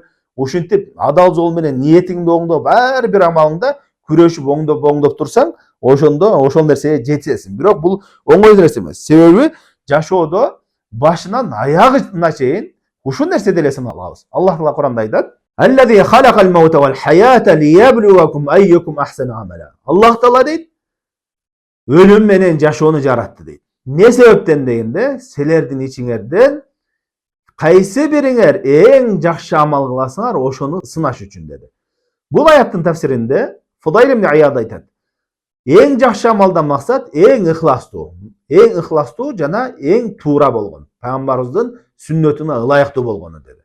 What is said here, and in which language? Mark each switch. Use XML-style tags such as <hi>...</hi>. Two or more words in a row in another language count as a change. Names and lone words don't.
<ky>Ушинтип адал жол менен ниетиңди оңдоп, ар бир амалыңда күрөшүп оңдоп турсаң, ошондо ошол нерсеге жетесиң. Бирок бул оңой нерсе эмес. Себеби жашоодо башынан аягына чейин ушул нерседе эле сыналабыз. Аллах Таала Куранда айтат:</ky> <ar>"الذي خلق الموت والحياة ليبلوكم أيكم أحسن عملا."</ar> <ky>Аллах Таала дейт, өлүм менен жашоону жаратты дейт. Не себептен дегенде, силердин ичиңерден кайсы бириңер эң жакшы амал кыласыңар, ошону сынаш үчүн деди. Бул аяттын тафсиринде Фудайл ибн Ияд айтат: эң жакшы амалдан максат эң ыхластуу жана эң туура болгон, пайгамбарыбыздын сүннөтүнө ылайыктуу болгону деди.</ky>